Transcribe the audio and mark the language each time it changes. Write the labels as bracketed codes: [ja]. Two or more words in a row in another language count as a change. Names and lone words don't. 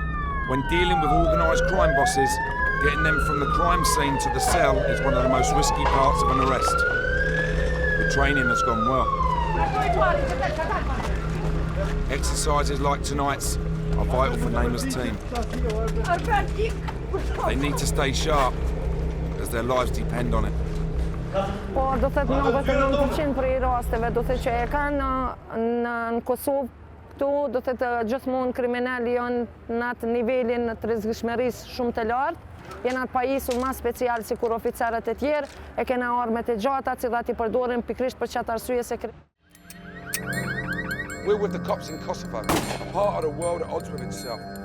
[en] When dealing with organised crime bosses, getting them from the crime scene to the cell is one of the most risky parts of an arrest. The training has gone well. Exercises like tonight's are vital for Namer's team. They need to stay sharp, as their lives depend on it. [sq] Po, do thëtë 99% për i rasteve, do thëtë që e kanë në Kosovë, këtu do thëtë gjithmonë kriminali janë në atë nivelin të rrezikshmërisë shumë të lartë, janë atë pajisur ma special si kur oficerët e tjerë, e kena armet e gjata, cilat i përdorin pikrisht për qatë arsye se [en] We're with the cops in Kosovo, a part of the world at odds with itself.